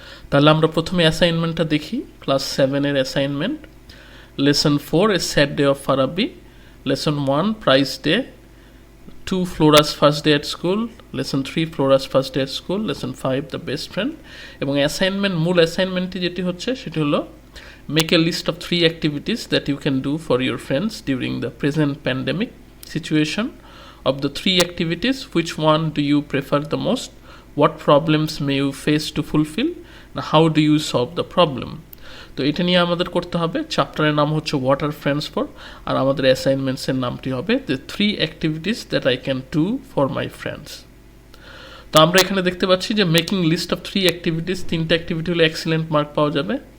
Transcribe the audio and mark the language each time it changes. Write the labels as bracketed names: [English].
[Bangla] তাহলে আমরা প্রথমে অ্যাসাইনমেন্টটা দেখি। Class 7-এর assignment, [English] Lesson 4 a sad day of Farabi, lesson 1 prize day, 2 Flora's first day at school, lesson 3 Flora's first day at school, lesson 5 the best friend. [Bangla] এবং মূল অ্যাসাইনমেন্টটি যেটি হচ্ছে সেটি হলো [English] Make a list of 3 activities that you can do for your friends during the present pandemic situation. Of the 3 activities, which one do you prefer the most? What problems may you face to fulfill? And how do you solve the problem? [Bangla] তো এটা নিয়ে আমাদের করতে হবে। চ্যাপ্টারের নাম হচ্ছে [English] what are friends for, [Bangla] আর আমাদের অ্যাসাইনমেন্টসের নামটি হবে [English] The 3 activities that I can do for my friends. [Bangla] তো আমরা এখানে দেখতে পাচ্ছি যে [English] making list of 3 activities, [Bangla] 3টা অ্যাক্টিভিটি হলে এক্সিলেন্ট মার্ক পাওয়া যাবে।